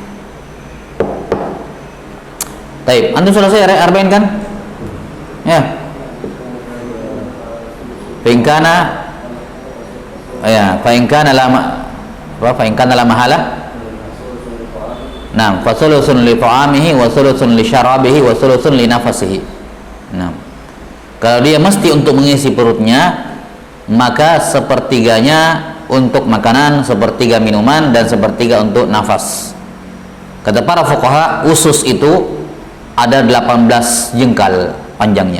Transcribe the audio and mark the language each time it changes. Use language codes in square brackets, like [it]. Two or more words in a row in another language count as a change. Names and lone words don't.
[ar] طيب، أنتم [id] sudah selesai arba'in kan? [ar] Ya. فإن كان لا محالة. [id] Nah, [ar] فثلث لطعامه وثلث لشرابه وثلث لنفسه. [id] Nah, kalau dia mesti untuk mengisi perutnya, maka sepertiganya untuk makanan, sepertiga minuman, dan sepertiga untuk nafas. Kata para fuqaha, usus itu ada 18 jengkal panjangnya.